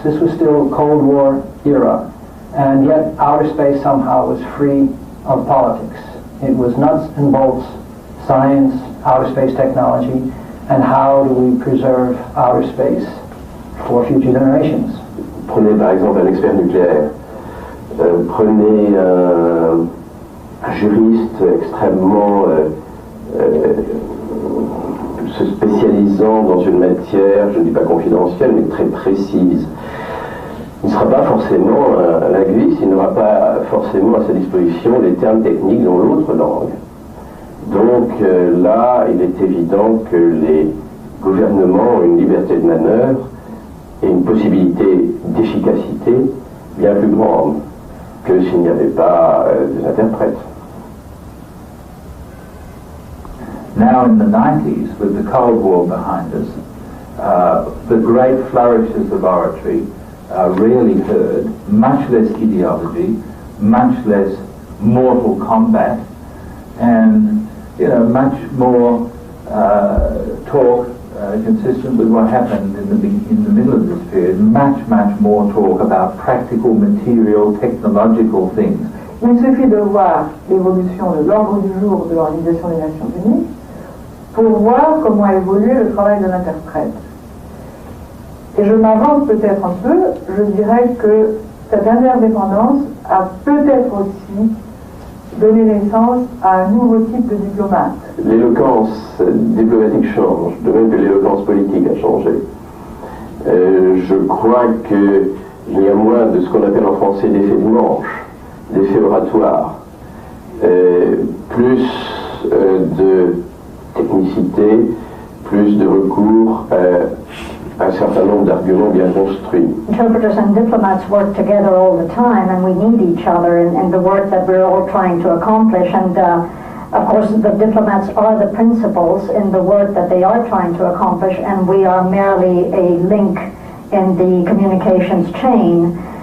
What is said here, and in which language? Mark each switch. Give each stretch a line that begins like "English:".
English: This was still Cold War era, and yet outer space somehow was free of politics. It was nuts and bolts, science, outer space technology, and how do we preserve outer space for future generations.
French: Prenez par exemple un expert nucléaire, prenez un juriste extrêmement se spécialisant dans une matière, je ne dis pas confidentielle, mais très précise. Il ne sera pas forcément un linguiste, il n'aura pas forcément à sa disposition les termes techniques dans l'autre langue. Donc là, il est évident que les gouvernements ont une liberté de manœuvre et une possibilité d'efficacité bien plus grande que s'il n'y avait pas des interprètes. Now in the 90s, with the Cold War behind us, the great flourishes of oratory rarely heard, much less ideology, much less mortal combat, and much more talk consistent with what happened in the middle of this period, much more talk about practical, material, technological things. Il suffit de voir l'évolution de l'ordre du jour de l'Organisation des Nations Unies pour voir comment a évolué le travail de l'interprète. Et je m'avance peut-être un peu, je dirais que cette interdépendance a peut-être aussi donné naissance à un nouveau type de diplomate. L'éloquence diplomatique change, de même que l'éloquence politique a changé. Je crois qu'il y a moins de ce qu'on appelle en français l'effet de manche, l'effet oratoire, plus de technicité, plus de recours à un certain nombre d'arguments bien construits.
English: Interpreters and diplomats work together all the time, and we need each other in the work that we're all trying to accomplish. And of course, the diplomats are the principals in the work that they are trying to accomplish, and we are merely a link in the communications chain.